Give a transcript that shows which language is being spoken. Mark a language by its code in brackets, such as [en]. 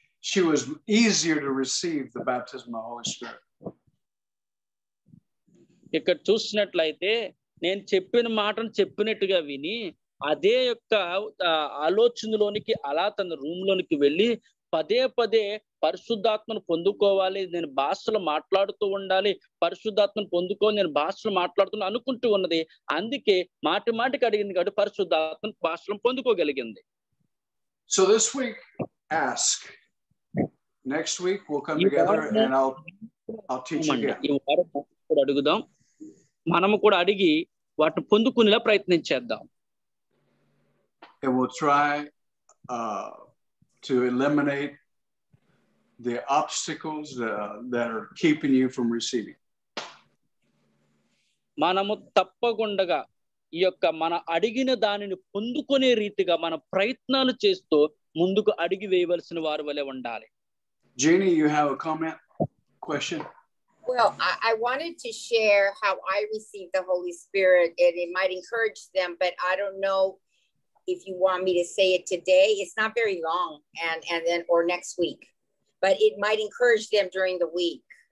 [en] She was easier to receive the baptism of the Holy Spirit. [te] ఇక్కడ చూసినట్లయితే నేను చెప్పిన మాటను చెప్పినట్టుగా విని అదే యొక్క ఆలోచనలోనికి అలా తన రూమ్ లోనికి వెళ్ళి పదే పరిశుద్ధాత్మను పొందుకోవాలి, నేను భాషలు మాట్లాడుతూ ఉండాలి, పరిశుద్ధాత్మను పొందుకోవాలి, నేను భాషలు మాట్లాడుతున్నా అనుకుంటూ ఉన్నది. అందుకే మాటికి అడిగింది కాబట్టి పరిశుద్ధాత్మను భాషలను పొందుకోగలిగింది. [en] So this week ask. Next week we'll come together and I'll teach again. [te] ఈ వారం కూడా అడుగుదాం, మనము కూడా అడిగి వాటిని పొందుకునేలా ప్రయత్నం చేద్దాం. [en] And we'll try to eliminate the obstacles that are keeping you from receiving. [te] మనము తప్పకుండా ఈ యొక్క మన అడిగిన దానిని పొందుకునే రీతిగా మన ప్రయత్నాలు చేస్తూ ముందుకు అడిగి వేయవలసిన వారి వలె ఉండాలి. [en] Jeannie, you have a comment, question? Well, I wanted to share how I received the Holy Spirit, and it might encourage them, but I don't know if you want me to say it today. It's not very long, and then or next week, but it might encourage them during the week.